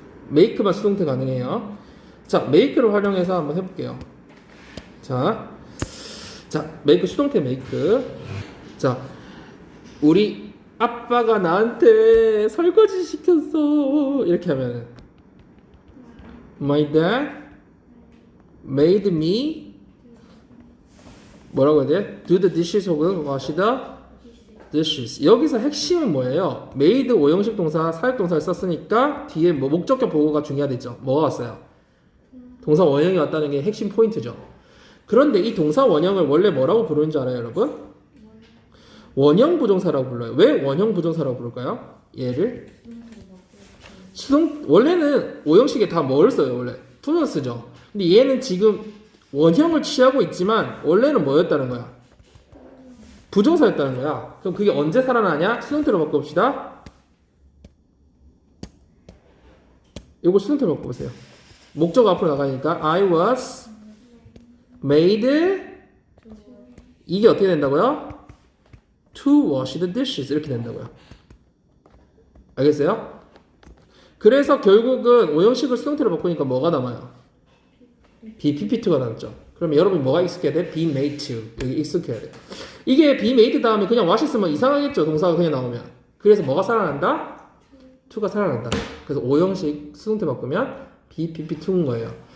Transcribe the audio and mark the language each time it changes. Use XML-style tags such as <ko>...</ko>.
<ko>make만 수동태 가능해요. 자, make를 활용해서 한번 해볼게요. 자, make 수동태 make. 자, 우리 아빠가 나한테 설거지 시켰어. 이렇게 하면</ko> <en>My dad made me</en> <ko>뭐라고 해야 돼?</ko> <en>Do the dishes</en> <ko>혹은</ko> <en>wash the dishes.</en> <ko>여기서 핵심은 뭐예요? made 오형식 동사, 사역동사를 썼으니까 뒤에 뭐 목적격 보고가 중요하겠죠. 뭐가 왔어요? 동사 원형이 왔다는 게 핵심 포인트죠. 그런데 이 동사 원형을 원래 뭐라고 부르는 줄 알아요, 여러분? 원형 부정사라고 불러요. 왜 원형 부정사라고 부를까요? 얘를 원래는 오형식에 다 뭘 써요, 원래? 투명 쓰죠. 근데 얘는 지금 원형을 취하고 있지만 원래는 뭐였다는 거야? 부정사였다는 거야. 그럼 그게 언제 살아나냐? 수동태로 바꿔봅시다. 요거 수동태로 바꿔보세요. 목적 앞으로 나가니까</ko> <en>I was made</en> <ko>이게 어떻게 된다고요?</ko> <en>To wash the dishes</en> <ko>이렇게 된다고요. 알겠어요? 그래서 결국은 오형식을 수동태로 바꾸니까 뭐가 남아요? be ppt가 남죠. 그러면 여러분이 뭐가 익숙해야 돼?</ko> <en>be made to</en> <ko>여기 익숙해야 돼. 이게</ko> <en>be made</en> <ko>다음에 그냥 wash 쓰면 이상하겠죠. 동사가 그냥 나오면. 그래서 뭐가 살아난다? to가 살아난다. 그래서 오형식 수동태 바꾸면 be pp2인 거예요.</ko>